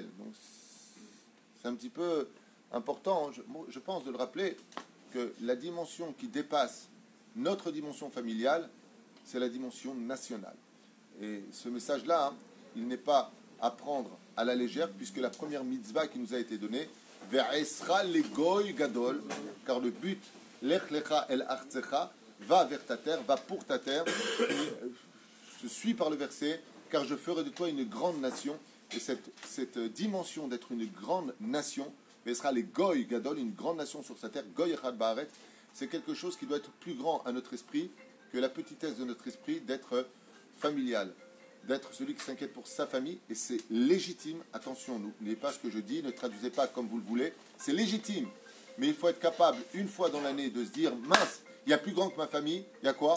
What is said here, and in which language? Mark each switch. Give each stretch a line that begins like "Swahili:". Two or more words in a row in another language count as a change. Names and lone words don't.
French: Donc c'est un petit peu important, je pense, de le rappeler, que la dimension qui dépasse notre dimension familiale, c'est la dimension nationale. Et ce message-là, il n'est pas à prendre à la légère, puisque la première mitzvah qui nous a été donnée,
Hebrew: ואעשך לגוי גדול,
French: car le but,
Hebrew: לך לך אל ארצך,
French: va vers ta terre, va pour ta terre, se suit par le verset, car je ferai de toi une grande nation. Et cette dimension d'être une grande nation,
Hebrew: ואעשך לגוי גדול,
French: une grande nation sur sa terre,
Hebrew: גוי אחד בארץ,
French: c'est quelque chose qui doit être plus grand à notre esprit que la petitesse de notre esprit d'être familial, d'être celui qui s'inquiète pour sa famille, et c'est légitime. Attention, n'oubliez pas ce que je dis, ne traduisez pas comme vous le voulez, c'est légitime, mais il faut être capable une fois dans l'année de se dire, mince, il y a plus grand que ma famille, il y a quoi?